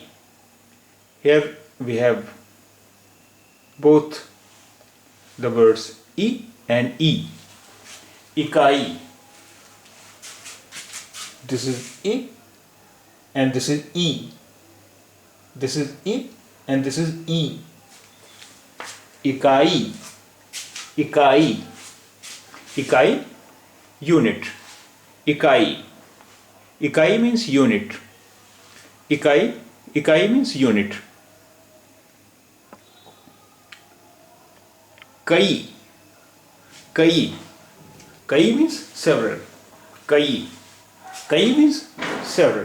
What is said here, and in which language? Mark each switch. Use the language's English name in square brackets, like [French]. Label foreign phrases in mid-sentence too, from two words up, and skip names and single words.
[English] Here we have both the words E and E. Ikai. This is E and this is E. This is E and this is E. Ikai. Ikai. Ikai, unit. Ikai. Ikai means unit. Ikai. Ikai means unit. Kai. Kai. Kai means several. Kai. Kai means several.